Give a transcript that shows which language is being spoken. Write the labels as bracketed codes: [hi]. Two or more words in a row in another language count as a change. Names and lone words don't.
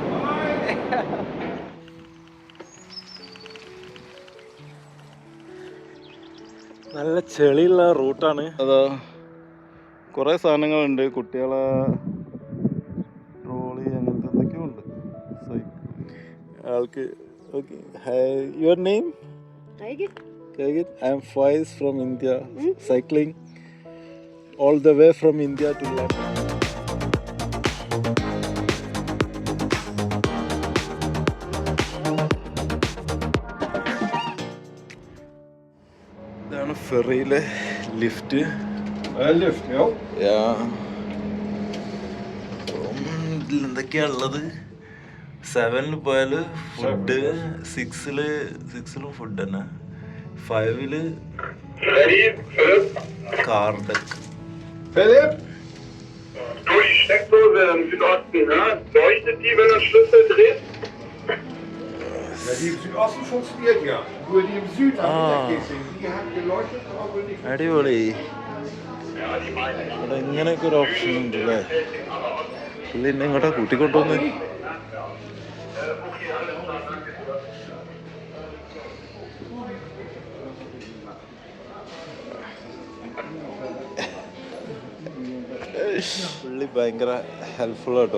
[ml] നല്ല ചെളിയുള്ള റൂട്ടാണ്. അതാ കുറേ സാധനങ്ങളുണ്ട്, കുട്ടികളെ ട്രോളി അങ്ങനത്തെ എന്തൊക്കെയോ ഉണ്ട്. ആൾക്ക് ഓക്കെ. ഹായ്, [en] your name? Kaigit. I am Faiz from India, cycling all the way from India to London. [ml] ഇതാണ് ഫെറിയിലെ ലിഫ്റ്റ്. ഇതിൽ എന്തൊക്കെയാ ഉള്ളത്? 7 പോയാൽ ഫുഡ്, 6ലും ഫുഡ് തന്നെ, 5 [en] car deck. [de] Philipp? Du, die Steckdose im Südosten, ne? Leuchtet die, wenn der Schlüssel dreht? Ja, die im Südosten funktioniert ja. Nur die im Süden die hat geleuchtet, aber nicht. [ml] അടിപൊളി. ഇവിടെ ഇങ്ങനെയൊക്കെ ഒരു ഓപ്ഷൻ ഉണ്ട് അല്ലേ? പുള്ളി എന്നെ ഇങ്ങോട്ടാ കൂട്ടിക്കൊണ്ടുവന്ന്. പുള്ളി ഭയങ്കര ഹെൽപ്ഫുൾ ആട്ടോ.